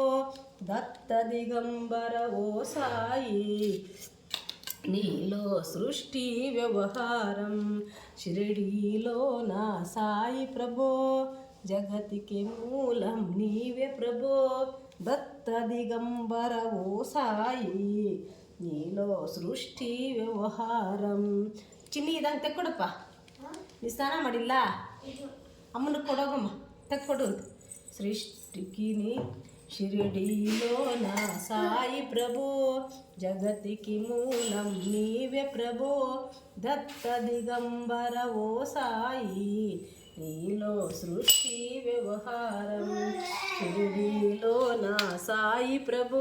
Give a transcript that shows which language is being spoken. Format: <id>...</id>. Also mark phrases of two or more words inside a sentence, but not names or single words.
<te>దత్త దిగంబర ఓ సాయి, నీలో సృష్టి వ్యవహారం. షిరిడీలో నా సాయి ప్రభో. జగతికి మూలం నీవే ప్రభో. దత్త దిగంబర ఓ సాయి, నీలో సృష్టి వ్యవహారం.</te> <kn>ಚಿನ್ನಿ ಇದಂಗೆ ತೆಕ್ಕೊಡಪ್ಪ. ನೀ ಸ್ನಾನ ಮಾಡಿಲ್ಲ? ಅಮ್ಮನ ಕೊಡೋಗಮ್ಮ, ತೆಕ್ಕೊಡು.</kn> <te>ಸೃಷ್ಟಿకి షిరిడీలో నా సాయి ప్రభో. జగతికి మూలం నీవే ప్రభో. దత్త దిగంబర ఓ సాయి, నీలో సృష్టి వ్యవహారం. షిరిడీలో నా సాయి ప్రభో.</te>